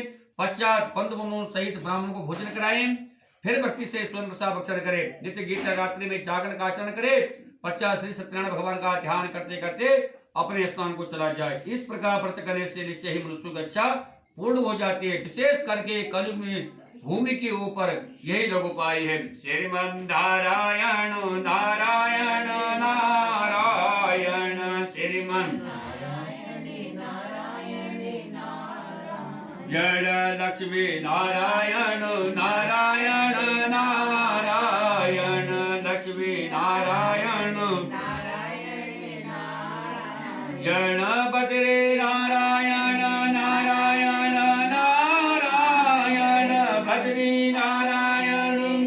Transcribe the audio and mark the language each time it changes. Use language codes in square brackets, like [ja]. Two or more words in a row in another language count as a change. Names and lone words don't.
[hi] पश्चात बंधु बंधुओं सहित ब्राह्मण को भोजन कराएं। फिर भक्ति से स्वयं प्रसाद भक्षण करे। नित्य गीत रात्रि में जागरण का आचरण करे। पश्चात श्री सत्यनारायण भगवान का ध्यान करते करते अपने स्थान को चला जाए। इस प्रकार व्रत करने से निश्चय ही मनुष्य की इच्छा पूर्ण हो जाती है। विशेष करके कलयुग में भूमि के ऊपर यही लोग उपाय है। श्रीमन नारायण नारायण नारायण श्रीमन जय लक्ष्मी नारायण नारायण नारायण लक्ष्मी नारायण गणपति नारायण नारायण नारायण भद्री नारायण